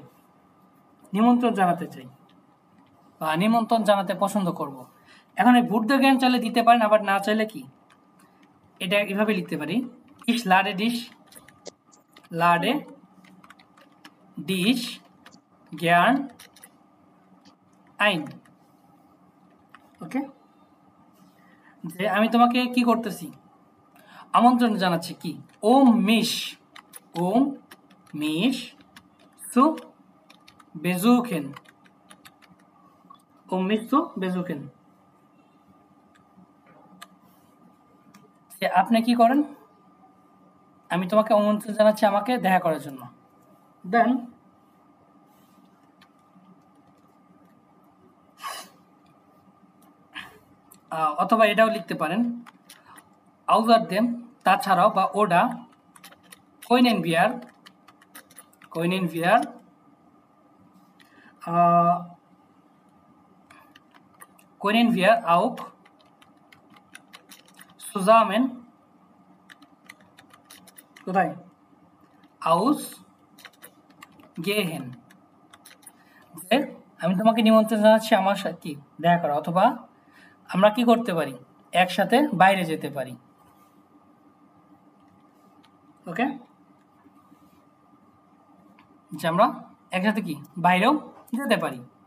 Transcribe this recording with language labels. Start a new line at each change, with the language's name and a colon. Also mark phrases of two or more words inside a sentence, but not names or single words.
Bangla: নিমন্ত্রণ জানাতে চাই বা নিমন্ত্রণ জানাতে পছন্দ করব। এখন এই বুদ্ধ জ্ঞান চাইলে দিতে পারেন, আবার না চাইলে কি এটা এভাবে লিখতে পারি,
German: ich lade dich gern ein,
Bangla: ওকে, যে আমি তোমাকে কি করতেছি? আমন্ত্রণ জানাচ্ছি কি?
German: mich zu besuchen, mich zu besuchen,
Bangla: যে আপনি কি করেন? আমি তোমাকে আমন্ত্রণ জানাচ্ছি আমাকে দেখা করার জন্য। দেন অথবা এটাও লিখতে পারেন, außerdem, তাছাড়াও বা ওডা,
German: können wir auch zusammen কোথায়?
Bangla: ausgehen, যে আমি তোমাকে নিমন্ত্রণ জানাচ্ছি আমার সাথে কি দেখা করা, অথবা আমরা কি করতে পারি? একসাথে বাইরে যেতে পারি, ওকে, যে আমরা একসাথে কি বাইরেও যেতে পারি।